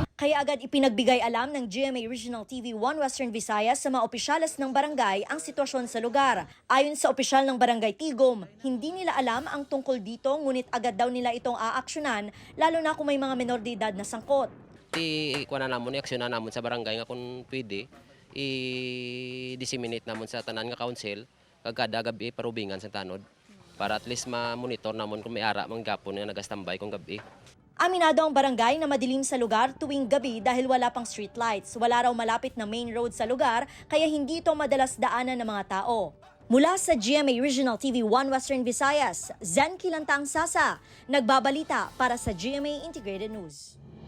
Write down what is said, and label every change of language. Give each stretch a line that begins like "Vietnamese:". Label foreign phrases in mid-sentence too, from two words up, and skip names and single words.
Filipino: Kaya agad ipinagbigay alam ng GMA Regional TV 1 Western Visayas sa mga opisyales ng barangay ang sitwasyon sa lugar. Ayon sa opisyal ng Barangay Tigum, hindi nila alam ang tungkol dito ngunit agad daw nila itong aaksyonan lalo na kung may mga menor de edad na sangkot.
Hiligaynon: Ikuha na namon, i-aksyonan namon sa barangay nga kung pwede, i-disseminate namon sa tanan nga council kada gabi parubingan sa tanod para
English: at least
Hiligaynon: ma-monitor namon kung may ara mang gapon nga nagastambay kung gabi.
Filipino: Aminado ang barangay na madilim sa lugar tuwing gabi dahil wala pang
English: street lights.
Filipino: Wala raw malapit na
English: main road
Filipino: sa lugar kaya hindi ito madalas daanan ng mga tao. Mula sa GMA Regional TV 1 Western Visayas, Zen Kilantang Sasa, nagbabalita para sa GMA Integrated News.